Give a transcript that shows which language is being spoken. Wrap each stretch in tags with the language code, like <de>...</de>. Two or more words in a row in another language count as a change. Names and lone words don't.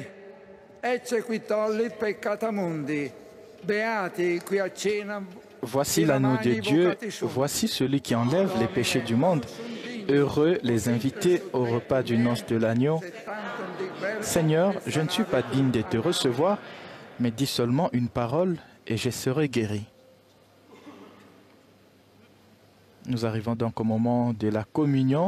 <la>ecce qui tollit peccata mundi, beati qui a cena.</la> <fr>Voici l'agneau de Dieu, voici celui qui enlève les péchés du monde. Heureux les invités au repas du noces de l'agneau. Seigneur, je ne suis pas digne de te recevoir, mais dis seulement une parole et je serai guéri. Nous arrivons donc au moment de la communion.</fr>